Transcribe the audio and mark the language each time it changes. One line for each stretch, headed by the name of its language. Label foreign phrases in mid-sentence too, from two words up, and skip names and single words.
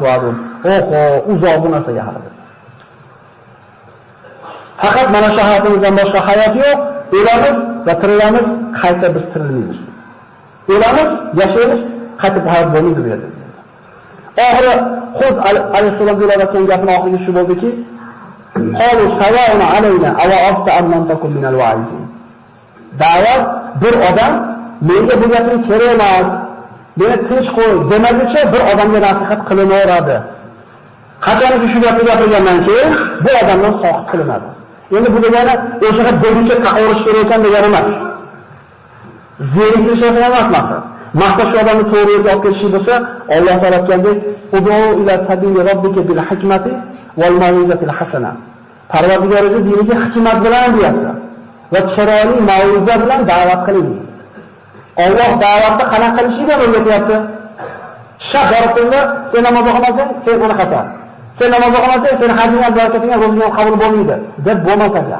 Uzbek: Oho, uzoq bu narsaga hali. Faqat mana shu hayotimizdan boshqa hayot yo'q. O'lamiz va tirilamiz, qayta biz tirilmaymiz. O'lamiz, yashaymiz, qayta hayot bo'lmaydi bu yerda. Oxiri Hud alayhissalom deyotgan gapning oxirgi shu bo'ldiki,
Arabic: قالوا سواء علينا أوعظت أم لم تكن من الواعظين.
Uzbek: Da'vat bir odam menga bu gapning kerak emas, meni tinch qo'y demaguncha bir odamga nasihat qilinaveradi. Qachonki shu gapni gapirgandan keyin bu odamdan soqit qilinadi. Endi bu degani o'shaga bo'yicha taqorish kerak ekan degani emas. Zeriklish emas maqsad. Maqsad shu odamni to'g'ri yo'lga olib kelish bo'lsa, Alloh taolo aytgandek,
Arabic: "ادع إلى سبيل ربك بالحكمة والموعظة الحسنة."
Uzbek: Parvardigorning diniga hikmat bilan deyapti va chiroyli mau'iza bilan da'vat qiling. Alloh da'vatni qanaqa qilishini o'rgatyapti. Shart boribdi, sen namoz o'qimasang, sen uni xato. Sen namoz o'qimasang, sen hajingga barakatingga ro'zingga qabul bo'lmaydi deb bo'lmas ekan.